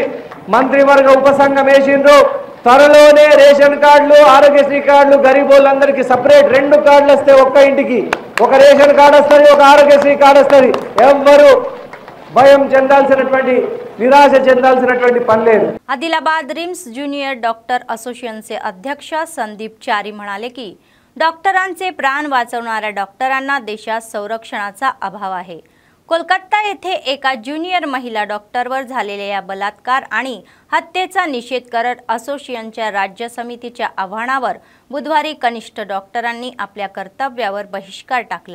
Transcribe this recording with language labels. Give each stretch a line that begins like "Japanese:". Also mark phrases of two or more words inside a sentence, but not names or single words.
Telugu: మంత్రివర్గ ఉపసంఘం వేసిండ్రు. త్వరలోనే రేషన్ కార్డులు, ఆరోగ్యశ్రీ కార్డులు గరీబోళ్ళందరికీ సపరేట్ 2 కార్డులు వస్తే ఒక్క ఇంటికి ఒక రేషన్ కార్డు వస్తుంది, ఒక ఆరోగ్యశ్రీ కార్డు వస్తుంది. ఎవ్వరు భయం చెందాల్సినటువంటి, निराश చెందాల్సినటువంటి పని లేదు.
Marathi: आदिलाबाद रिम्स ज्युनियर डॉक्टर असोसिएशनचे अध्यक्ष संदीप चारी म्हणाले की डॉक्टरांचे प्राण वाचवणाऱ्या डॉक्टरांना देशात संरक्षणाचा अभाव आहे. कोलकाता येथे एका ज्युनियर महिला डॉक्टरवर झालेल्या या बलात्कार आणि हत्येचा निषेध करत असोसिएशनच्या राज्य समितीच्या आव्हानावर बुधवारी कनिष्ठ डॉक्टरांनी आपल्या कर्तव्यावर बहिष्कार टाकला.